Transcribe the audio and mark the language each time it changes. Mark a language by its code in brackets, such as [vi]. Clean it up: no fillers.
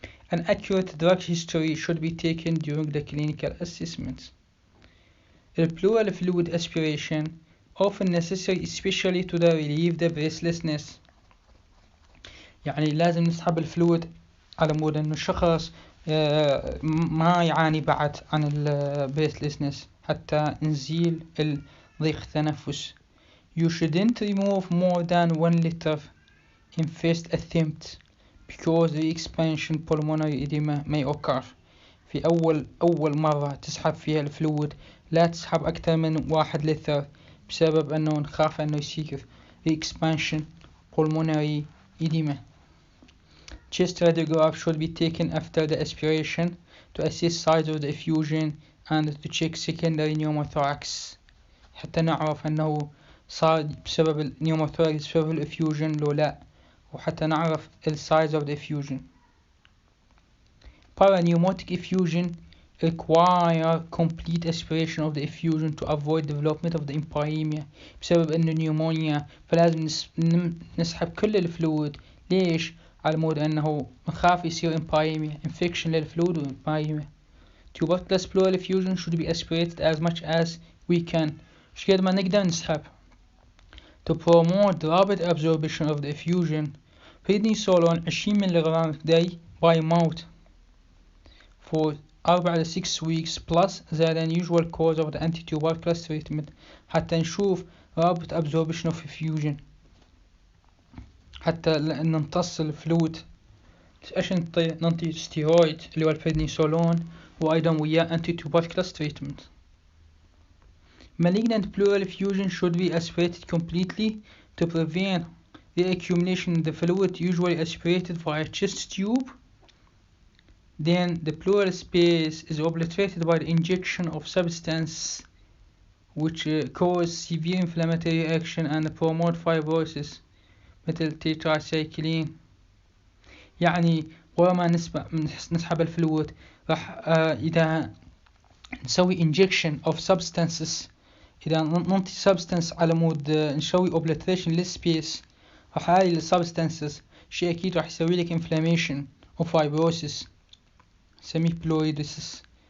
[en] An accurate drug history should be taken during the clinical assessment. The pleural fluid aspiration often necessary especially to relieve the breathlessness. [ar] يعني لازم نسحب الفلويد على مود أنه الشخص ما يعاني بعد عن breathlessness حتى نزيل ضيق التنفس. [en] You shouldn't remove more than 1 liter in first attempt because the expansion pulmonary edema may occur. [ar] في أول مرة تسحب فيها الفلويد لا تسحب أكثر من 1 لتر بسبب أنه نخاف أنه يصير expansion pulmonary edema. [en] Chest radiograph should be taken after the aspiration to assess size of the effusion and to check secondary pneumothorax [ar] حتى نعرف أنه صار بسبب النيوموثوركس بسبب الافيوجن لو لا، وحتى نعرف [en] size of the effusion. Parapneumatic effusion require complete aspiration of the effusion to avoid development of the empyema [ar] بسبب أنه نيومونيا، فلازم نسحب كل الفلويد. ليش؟ على مود أنه نخاف يصير empyema infection للفلويد وempyema. [en] Tuberculous pleural effusion should be aspirated as much as we can، [ar] مش قد ما نقدر نسحب. [en] To promote rapid absorption of the effusion prednisolone 20 ملغ day by mouth for 4 to 6 weeks plus than usual course of the anti-tuberculous treatment [ar] حتى نشوف [en] rapid absorption of effusion، [ar] حتى نمتص الفلويد. ايش ننطي ستيرويد اللي هو البريدنيسولون وايضا وياه anti-tuberculous treatment. [en] Malignant pleural effusion should be aspirated completely to prevent the accumulation of the fluid, usually aspirated via chest tube. Then the pleural space is obliterated by the injection of substance which cause severe inflammatory action and promote fibrosis [ar] مثل تيتراسايكلين. يعني ورا ما نسحب الفلويد راح إذا نسوي [en] injection of substances، [ar] إذا ننطي substance على مود نسوي obliteration للسبيس، راح هاي السبستانسز شيء أكيد راح يسوي لك inflammation و fibrosis نسميه pleurosis.